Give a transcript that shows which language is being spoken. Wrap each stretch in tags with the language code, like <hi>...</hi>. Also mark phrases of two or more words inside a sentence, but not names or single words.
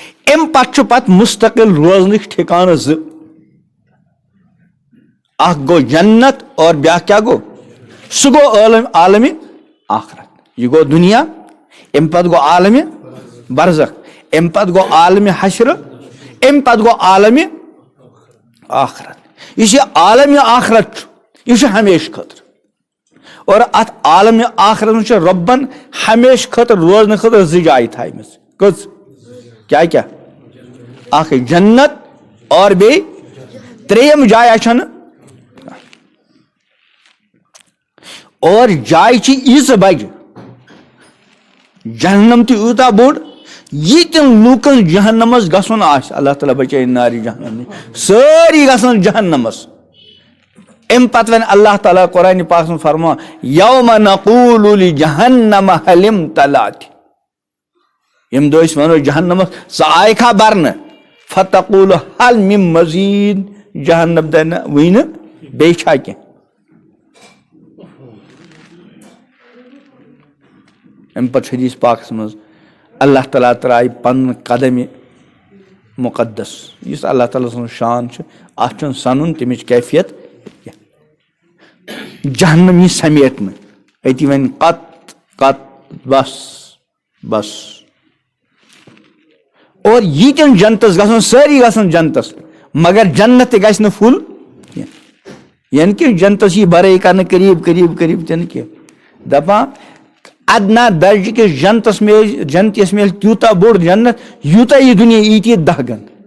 <ks>ام پت مستقل روزنک ٹھکانہ زٕ اکھ گو جنت اور بیاکھ کیا گو سہ گو عالم آخرت یہ گو دنیا ام پت گو عالم برزخ ام پت گو عالم حشر ام پت گو عالم آخرت یہ عالم آخرت یہ ہمیشہ خاطر اور ات عالم آخرت میں ربن ہمیشہ خاطر روزن خاطر زٕ جایہِ تھایمژ کٔژ کیا اکھ جنت اور بیٚیہِ ترٛیٚیِم جاے چھنہٕ اور جاے چھ ییٖژ بجہِ جہنم تہِ یوٗتاہ بوٚڑ ییٖتٮ۪ن لوٗکن جہنمس گژھُن آسہِ اللہ تعالیٰ بچٲیِن نارِ جہنم سٲری گژھن جہنمس ام پتہٕ وَنہِ اللہ تعالیٰ قرآنِ پاکس منٛز فرمان</ks> <ar>یوم نقول لجہنم هل امتلأت</ar> <ks>یم دۄہ أسۍ ونو جہنمس ژٕ آیکھا برنہٕ</ks> <ar>فتقول هل من مزید</ar> <ks>جہنم دَپہِ نہ وٕنہِ نہٕ بیٚیہِ چھا کینٛہہ ام پتہٕ حدیث پاکس منٛز اللہ تعالیٰ ترٛایہِ پنُن قدمِ مقدس یُس اللہ تعالیٰ سُنٛد شان چھُ اتھ چھُنہٕ سنُن تمِچ کیفیت جہنم یی سمیٹنہٕ أتی وَنہِ</ks> <ar>قط قط</ar> <ks>بس بس اور ییٖتٮ۪ن جنتس گژھن سٲری گژھن جنتس مگر جنت تہِ گژھِ نہٕ فُل کینٛہہ یعنی کہِ جنتس یی برٲے کرنہٕ قریٖب قریٖب قریٖب تہِ نہٕ کینٛہہ دپان ادنا درجہ کس جنتس میل جنتس میل تیوٗتاہ بوٚڑ جنت یوٗتاہ یہِ دُنیا ییٖتۍ یہِ 10 گن</ks>